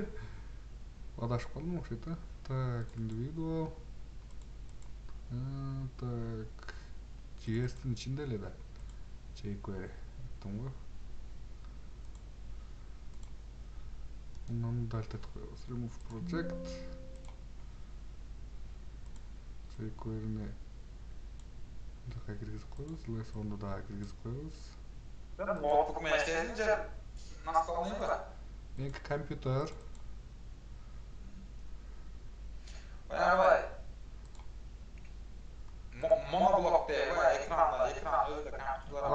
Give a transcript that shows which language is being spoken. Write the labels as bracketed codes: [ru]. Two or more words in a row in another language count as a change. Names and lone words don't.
[ky] Адашып калдым окшойт да. [ru] Так, individual. Так. [ky] JS-тин ичинде эле да. jQuery. Айттым го. Мынаны дальт этип коебуз. [en] Remove project. [ky] jQuery'ni мындакка киргизип коебуз. Lesson'ду дагы киргизип коебуз. Ноутбук менен иштейсиң же настольныйбы? Меники компьютер. Баягы моноблок деп экран өзү компьютер.